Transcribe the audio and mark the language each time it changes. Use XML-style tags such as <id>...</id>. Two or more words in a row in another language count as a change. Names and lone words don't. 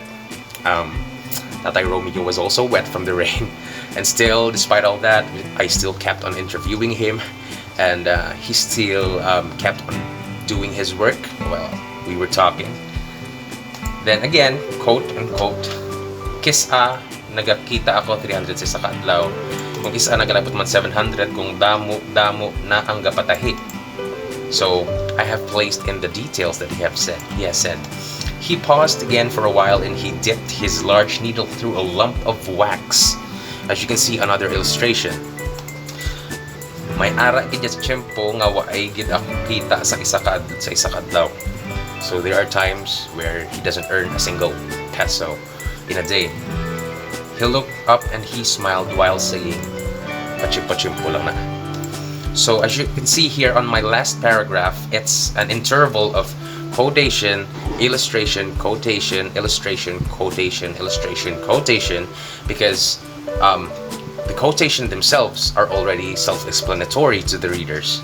<en>Tatay Romeo was also wet from the rain, and still, despite all that, I still kept on interviewing him, and he still kept on doing his work while we were talking. Then again, quote unquote,</en> <hil>kisa nagakita ako 300 sa kadlaw, kung kisa nagalabot man 700, kung damo na ang gapatahi.</hil> <en>So I have placed in the details that he has said. He paused again for a while and he dipped his large needle through a lump of wax. As you can see, another illustration.</en> <hil>May ara gid sa tiyempo nga waay gid akong kita sa isa kadlaw.</hil> <en>So there are times where he doesn't earn a single peso in a day. He looked up and he smiled while saying,</en> <hil>"Pachimpo lang na."</hil> <en>So as you can see here on my last paragraph, it's an interval of quotation, illustration, quotation, illustration, quotation, illustration, quotation, because the quotation themselves are already self-explanatory to the readers.</en>